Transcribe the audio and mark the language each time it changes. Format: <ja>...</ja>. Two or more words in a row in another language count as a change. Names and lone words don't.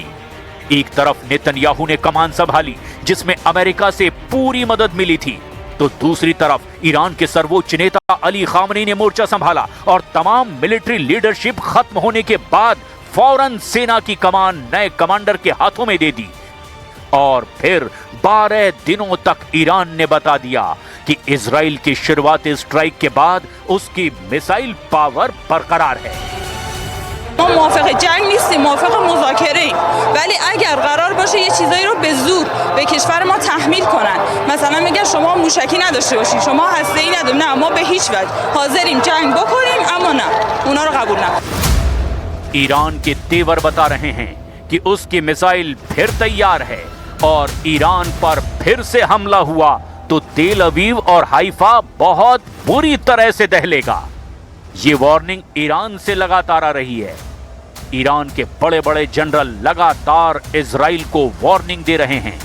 <hi>एक तरफ नेतन्याहू ने कमान संभाली जिसमें अमेरिका से पूरी मदद मिली थी, तो दूसरी तरफ ईरान के सर्वोच्च नेता अली खामनेई ने मोर्चा संभाला और तमाम</hi> <en>military leadership</en> <hi>खत्म होने के बाद फौरन सेना की कमान नए कमांडर के हाथों में दे दी। और फिर 12 दिनों तक ईरान ने बता दिया कि इजराइल की शुरुआती स्ट्राइक के बाद उसकी</hi> <en>missile power</en> <hi>बरकरार है।</hi> <fa>ما موافق جنگ نیستیم، موافق مذاکره ایم، ولی اگر قرار باشه یه چیزایی رو به زور به کشور ما تحمیل کنن، مثلا میگن شما موشکی نداشته باشین، شما هسته‌ای نداریم، نه ما به هیچ وجه حاضریم جنگ بکنیم، اما نه اونا رو قبول نکنیم.</fa> <hi>ईरान के तेवर बता रहे हैं कि उसकी मिसाइल फिर तैयार है और ईरान पर फिर से हमला हुआ तो तेल अवीव और हाइफा बहुत बुरी तरह से दहलेगा। ये वार्निंग ईरान से लगातार आ रही है। ईरान के बड़े बड़े जनरल लगातार इजराइल को वार्निंग दे रहे हैं।</hi>